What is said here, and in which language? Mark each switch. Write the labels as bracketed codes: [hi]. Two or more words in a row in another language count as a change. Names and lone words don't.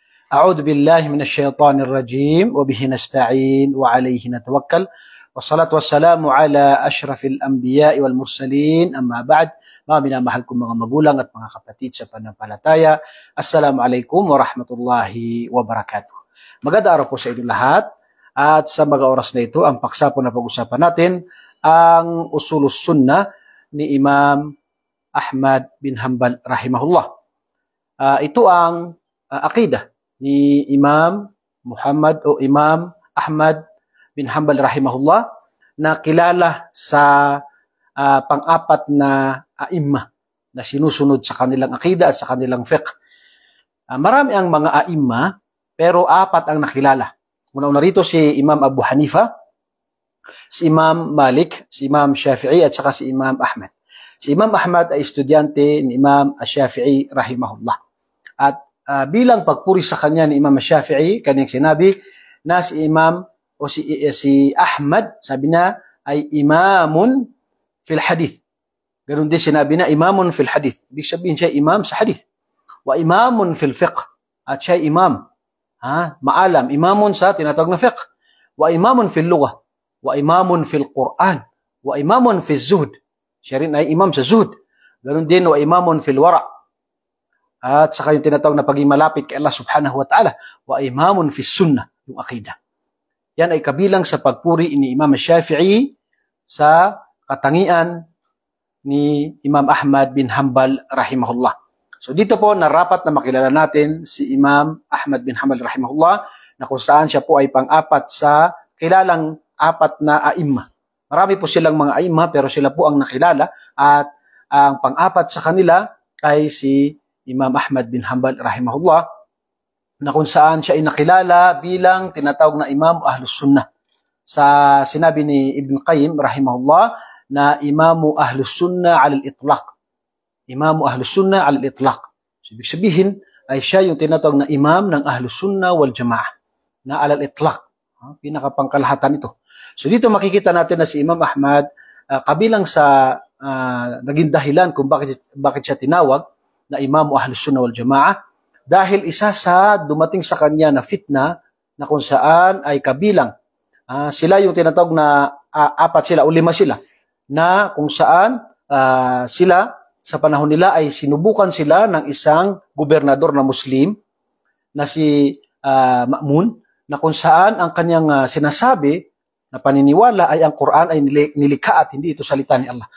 [ar] أعوذ بالله من الشيطان الرجيم وبه نستعين وعليه نتوكل والصلاة والسلام على أشرف الأنبياء والمرسلين أما بعد. [tl] Mga minamahal kong mga magulang at mga kapatid sa pananampalataya, [ar] السلام عليكم ورحمة الله وبركاته. [tl] Magandang araw po sa inyo lahat, at sa mga oras na ito, ang paksa po na pag-usapan natin ang Usulus Sunnah ni Imam Ahmad bin Hanbal rahimahullah. Ito ang aqidah ni Imam Muhammad o Imam Ahmad bin Hanbal rahimahullah, na kilala sa pang-apat na aimma na sinusunod sa kanilang aqidah at sa kanilang fiqh. Marami ang mga aimma, pero apat ang nakilala. Una-una rito si Imam Abu Hanifa, si Imam Malik, si Imam Shafi'i at saka si Imam Ahmad. Si Imam Ahmad ay estudyante ni Imam Shafi'i rahimahullah. At bilang pagpuri sa kanya ni Imam Shafi'i, kanyang sinabi na si Imam o si Ahmad, sabi na ay [ar] إمام في الحديث. [tl] Ganun din sinabi na [ar] إمام في الحديث. [tl] Ibig sabihin siya imam sa hadith. [ar] وإمام في الفقه. [tl] At siya imam. Maalam. Imamun sa tinatawag na fiqh. [ar] وإمام في اللغة. وإمام في القرآن. وإمام في الزهد. [tl] Siya rin ay imam sa zuhd. Ganun din [ar] وإمام في الورع'. [tl] At saka yung tinatawag na paging malapit kay Allah [ar] سبحانه وتعالى. وإمام في السنة. [tl] Yung aqidah. Yan ay kabilang sa pagpuri ni Imam Shafi'i sa katangian ni Imam Ahmad bin Hanbal rahimahullah. So dito po narapat na makilala natin si Imam Ahmad bin Hanbal rahimahullah, na kung saan siya po ay pang-apat sa kilalang apat na aimma. Marami po silang mga aimma, pero sila po ang nakilala, at ang pang-apat sa kanila ay si Imam Ahmad bin Hanbal rahimahullah, na kung saan siya ay nakilala bilang tinatawag na Imam Ahlus Sunnah. Sa sinabi ni Ibn Qayyim rahimahullah na [ar] إمام أهل السنة على الإطلاق. إمام أهل السنة على الإطلاق. [tl] So, ibig sabihin ay siya yung tinatawag na imam ng [ar] أهل السنة والجماعة [tl] na [ar] على الإطلاق. [tl] Pinakapangkalahatan ito. So dito makikita natin na si Imam Ahmad kabilang sa naging dahilan kung bakit siya tinawag na [ar] إمام أهل السنة والجماعة, [tl] dahil isa sa dumating sa kanya na fitna na kung saan ay kabilang sila yung tinatawag na apat sila o lima sila, na kung saan sila sa panahon nila ay sinubukan sila ng isang gobernador na Muslim na si Ma'mun, na kung saan ang kanyang sinasabi na paniniwala ay ang Quran ay nilikha at hindi ito salita ni Allah.